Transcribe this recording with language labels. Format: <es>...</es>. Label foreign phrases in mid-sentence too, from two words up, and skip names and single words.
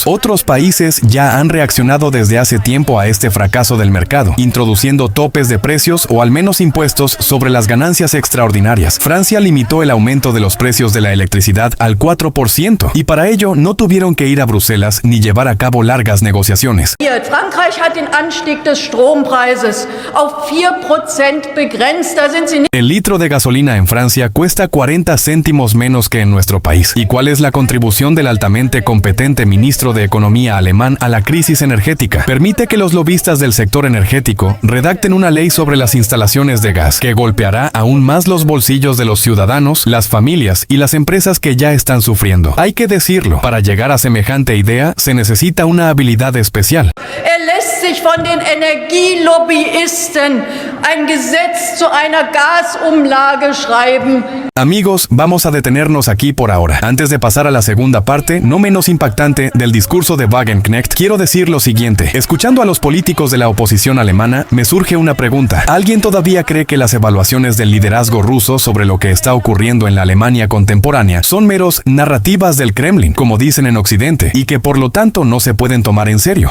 <es>Otros países ya han reaccionado desde hace tiempo a este fracaso del mercado, introduciendo topes de precios o al menos impuestos sobre las ganancias extraordinarias. Francia limitó el aumento de los precios de la electricidad al 4%, y para ello no tuvieron que ir a Bruselas ni llevar a cabo largas negociaciones.</es> <de>Frankreich hat den Anstieg des Strompreises auf 4% begrenzt. Da sind sie nicht.</de> <es>El litro de gasolina en Francia cuesta 40 céntimos menos que en nuestro país. ¿Y cuál es la contribución del altamente competente ministro de Economía alemán a la crisis energética? Permite que los lobistas del sector energético redacten una ley sobre las instalaciones de gas, que golpeará aún más los bolsillos de los ciudadanos, las familias y las empresas que ya están sufriendo. Hay que decirlo, para llegar a semejante idea se necesita una habilidad especial.</es> <de>Lässt sich von den Energielobbyisten ein Gesetz zu einer Gasumlage schreiben.</de> <es>Amigos, vamos a detenernos aquí por ahora. Antes de pasar a la segunda parte, no menos impactante, del discurso de Wagenknecht, quiero decir lo siguiente. Escuchando a los políticos de la oposición alemana, me surge una pregunta. ¿Alguien todavía cree que las evaluaciones del liderazgo ruso sobre lo que está ocurriendo en la Alemania contemporánea son meros narrativas del Kremlin, como dicen en Occidente, y que por lo tanto no se pueden tomar en serio?</es>